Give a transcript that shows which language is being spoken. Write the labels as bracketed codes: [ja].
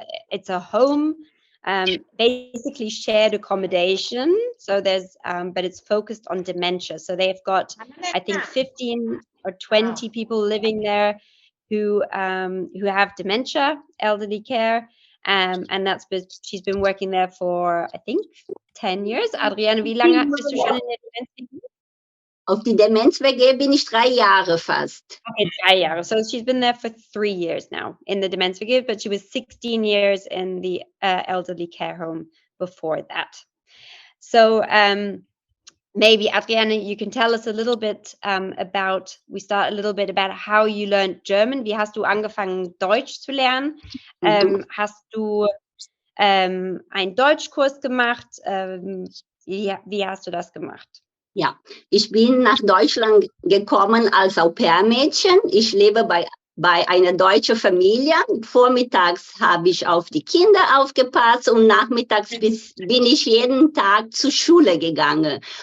[en] It's a home, basically shared accommodation. So there's but it's focused on dementia. So they've got, I think, 15 or 20 people living there who have dementia, elderly care. And she's been working there for, I think, 10 years. [de] Adriane, wie lange bist du schon in der Demenz-WG? Auf die Demenz-WG bin ich 3 Jahre fast. Okay, 3 Jahre. [en] So she's been there for 3 years now in the Demenz-WG, but she was 16 years in the elderly care home before that. So maybe, Adriane, you can tell us a little bit about how you learned German. [de] Wie hast du angefangen, Deutsch zu lernen? Hast du einen Deutschkurs gemacht? Wie hast du das gemacht? Ja, ich bin nach Deutschland gekommen als Au-pair-Mädchen. Ich lebe bei einer deutschen Familie. Vormittags habe ich auf die Kinder aufgepasst und nachmittags bin ich jeden Tag zur Schule gegangen.